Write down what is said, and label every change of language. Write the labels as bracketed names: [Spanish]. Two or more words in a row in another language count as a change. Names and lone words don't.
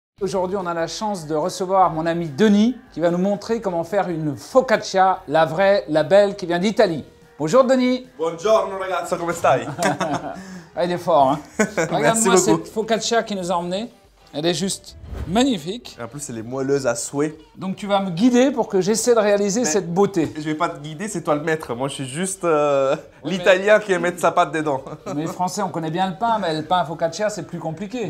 [French] Aujourd'hui, on a la chance de recevoir mon ami Denis qui va nous montrer comment faire une focaccia, la vraie, la belle, qui vient d'Italie. Bonjour Denis. [Italian] Buongiorno ragazzo, come stai? [French] Ah, il est fort, hein. Regarde-moi beaucoup. cette focaccia qui nous a emmenés. Elle est juste magnifique. Et en plus, elle est moelleuse à souhait. Donc tu vas me guider pour que j'essaie de réaliser cette beauté. Je vais pas te guider, c'est toi le maître. Moi, je suis juste l'italien qui va mettre sa patte dedans. Mais les Français, on connaît bien le pain, mais le pain à focaccia, c'est plus compliqué.